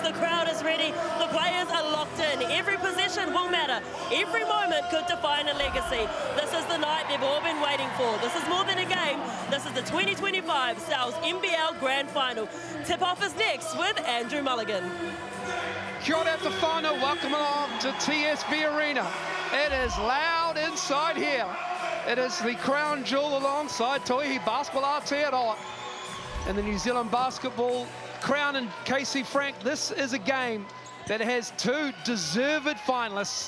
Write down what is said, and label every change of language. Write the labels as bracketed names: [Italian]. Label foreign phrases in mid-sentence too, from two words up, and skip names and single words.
[English] The crowd is ready, the players are locked in. Every possession will matter. Every moment could define a legacy. This is the night they've all been waiting for. This is more than a game. This is the 2025 NZNBL Grand Final. Tip-off is next with Andrew Mulligan. [Māori] Kia ora te whānau, [English] welcome along to TSB Arena. It is loud inside here. It is the crown jewel alongside Toihi Basketball Aotearoa. And the New Zealand Basketball crown and Casey Frank, this is a game that has two deserved finalists.